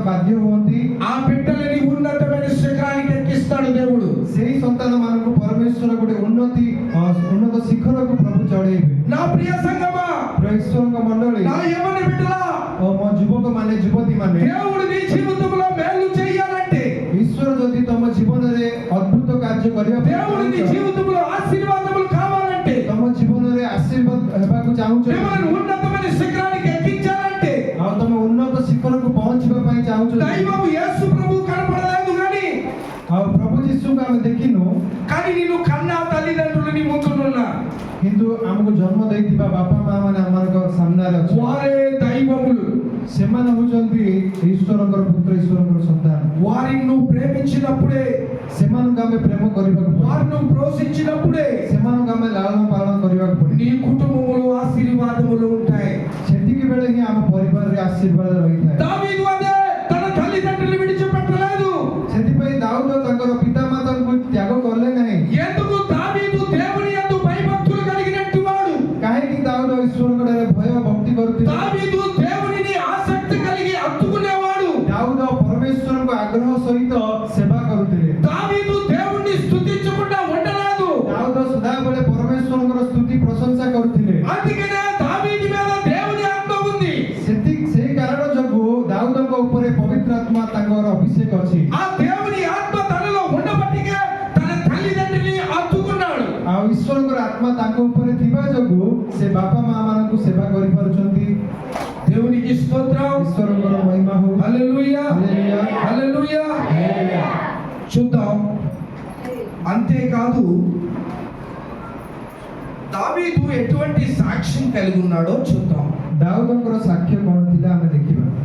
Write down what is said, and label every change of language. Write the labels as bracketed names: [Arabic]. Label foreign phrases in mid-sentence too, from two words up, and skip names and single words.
[Odia] ବାଧ୍ୟ ହୁଅନ୍ତି [Telugu] ఆ బిడ్డలని ఉన్నతమైన శిఖరానికి ఎక్కిస్తాడు దేవుడు. [Odia] ସେଇ ସନ୍ତାନମାନଙ୍କୁ ପରମେଶ୍ୱର ଗୋଟେ ଉନ୍ନତ ଶିଖରକୁ ପ୍ରଭୁ ଚଢ଼େଇବେ। [Telugu] నా ప్రియ సంగమా, [Odia] ଈଶ୍ୱରଙ୍କ ମଣ୍ଡଳୀ [Telugu] నా యవ్వన బిడ్డలా, [Odia] ଓ ମୋ ଯୁବକମାନେ ଯୁବତୀମାନେ, [Telugu] దేవుడు నీ జీవితంలో మేలు చేయాలంటే, [Odia] ଈଶ୍ୱର ଯଦି ତମ ଜୀବନରେ ଅଦ୍ଭୁତ କାର୍ଯ୍ୟ କରିବା ପାଇଁ [Telugu] దేవుడు నీ [Odia] ଚାହୁଁଛ, [Telugu] జీవితంలో ఆశీర్వాదములు కావాలంటే, [Odia] ତମ ଜୀବନରେ ଆଶୀର୍ବାଦ ହେବାକୁ ଚାହୁଁଛ, [Telugu] మిమ్మల్ని ఉన్నతమైన శిఖరానికి ఎక్కించాలంటే, [Odia] ଆଉ ତମେ ଉନ୍ନତ ଶିଖରକୁ ପହଞ୍ଚିବା ପାଇଁ ଚାହୁଁଛ, [Telugu] దైవము యేసు ప్రభు కనపడలేదు కానీ, [Odia] ଆଉ ପ୍ରଭୁ ଯୀଶୁଙ୍କୁ ଆମେ ଦେଖିନୁ, [Telugu] కానీ నిన్ను కన్నా తల్లిదండ్రులు నీ ముందున్నా, [Odia] କିନ୍ତୁ ଆମକୁ ଜନ୍ମ ଦେଇଥିବା ବାପା ମା ମାନେ ଆମମାନଙ୍କ ସାମ୍ନାରେ ଅଛନ୍ତି। [Telugu] వారే దైవములు. [Odia] ସେମାନେ ହଉଛନ୍ତି ଈଶ୍ୱରଙ୍କର ପୁତ୍ର, ଈଶ୍ୱରଙ୍କର ସନ୍ତାନ। [Telugu] వారిని నువ్వు ప్రేమించినప్పుడే, [Odia] ସେମାନଙ୍କୁ ଆମେ ପ୍ରେମ କରିବାକୁ ପଡ଼ିବ, [Telugu] వారిని నువ్వు ప్రోత్సహించినప్పుడే [Odia] ସେମାନଙ୍କୁ ଆମେ ଲାଳନ ପାଳନ କରିବାକୁ ପଡ଼ିବ। [Telugu] నీ కుటుంబములో ఆశీర్వాదములు ఉంటాయి. [Odia] ସେତିକି ବେଳେ ହିଁ ଆମ ପରିବାରରେ ଆଶୀର୍ବାଦ ରହିଥାଏ। [Telugu] దావీదు అదే తన తల్లిదండ్రులు విడిచిపెట్టలేదు. [Odia] ସେଥିପାଇଁ ଦାଉଦ ତାଙ୍କର ପିତାମାତାଙ୍କୁ ତ୍ୟାଗ କଲେ ନାହିଁ। [Telugu] ఎందుకు? దావీదు దేవుని యందు భయభక్తులు కలిగినట్టు వాడు. [Odia] କାହିଁକି ଦାଉଦ ଈଶ୍ୱରଙ୍କଠାରେ ଭୟ ଭକ୍ତି କରୁଥିଲେ? [Telugu] దావీదు దేవునిని ఆసక్తి కలిగి హత్తుకునేవాడు. [Odia] ଦାଉଦ ପରମେଶ୍ୱରଙ୍କ ଆଗ୍ରହ ସହିତ ସେବା କରୁଥିଲେ। [Telugu] దావీదు దేవుణ్ణి స్తుతించకుండా ఉండలేదు. [Odia] ଦାଉଦ ସଦାବେଳେ ପରମେଶ୍ୱରଙ୍କର ସ୍ତୁତି ପ୍ରଶଂସା କରୁଥିଲେ। [Telugu] అందుకనే దావీదు మీద దేవుని ఆత్మ ఉంది. [Odia] ସେଇ କାରଣ ଯୋଗୁଁ ଦାଉଦଙ୍କ ଉପରେ ପବିତ୍ର ଆତ୍ମା ତାଙ୍କର ଅଭିଷେକ ଅଛି। [Telugu] ఆ దేవుని ఆత్మ తనలో ఉండబట్టిగా తన తల్లిదండ్రుల్ని హత్తుకున్నాడు. [Odia] ଆଉ ଈଶ୍ୱରଙ୍କର ଆତ୍ମା ତାଙ୍କ ଉପରେ ଥିବା ଯୋଗୁଁ ସେ ବାପା ମା ମାନଙ୍କୁ ସେବା କରିପାରୁଛନ୍ତି। [Telugu] దేవునికి స్తోత్రం. [Odia] ଈଶ୍ୱରଙ୍କର ମହିମା ହଉ। [Telugu] హల్లెలూయా, హల్లెలూయా, హల్లెలూయా. హల్లెలూయా। చూద్దాం. అంతేకాదు దావీదు ఎటువంటి సాక్ష్యం కలిగి ఉన్నాడో చూద్దాం. [Odia] ଦାଉଦଙ୍କର ସାକ୍ଷ୍ୟ କଣ ଥିଲା ଆମେ ଦେଖିବା।